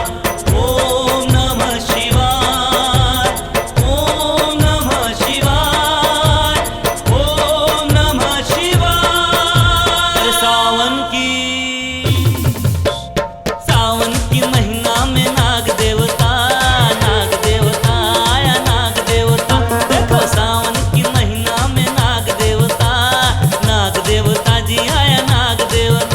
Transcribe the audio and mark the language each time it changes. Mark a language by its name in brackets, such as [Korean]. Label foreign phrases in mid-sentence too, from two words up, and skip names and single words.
[Sanskrit] ओम नमः शिवाय, ओम नमः शिवाय, ओम नमः शिवाय। [Hindi] सावन की महीना में नाग देवता आया नाग देवता। देखो सावन की महीना में नाग देवता जी आया नाग देवता।